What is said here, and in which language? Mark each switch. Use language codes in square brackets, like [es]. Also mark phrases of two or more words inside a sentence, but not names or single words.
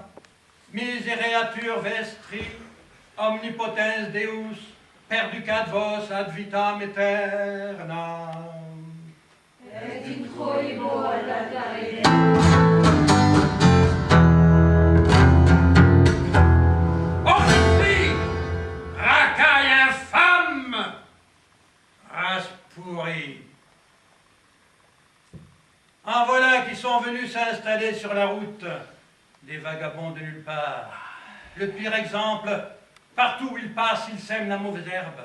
[la] Misereatur vestri, omnipotens Deus, perducat vos ad vitam aeternam. Et introibo ad altare. Orti, [fr] racaille infâme, race pourrie. En voilà qui sont venus s'installer sur la route, des vagabonds de nulle part. Le pire exemple, partout où ils passent, ils sèment la mauvaise herbe.